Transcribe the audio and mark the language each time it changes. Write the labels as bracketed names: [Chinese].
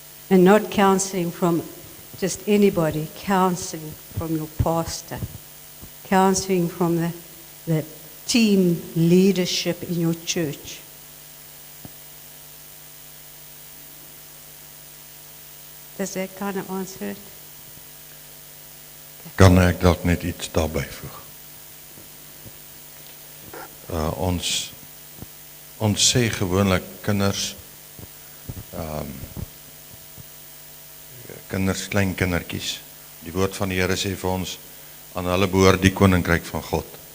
[English] And not counseling from just anybody, counseling from your pastor, counseling from the team leadership in your church. Does that kind of answer it? [Afrikaans] Kan ek dalk net iets daarby voeg? Ons sê gewoonlik kinders, klein kindertjies, die woord van die Here sê vir ons, aan hulle behoort die koninkryk van God.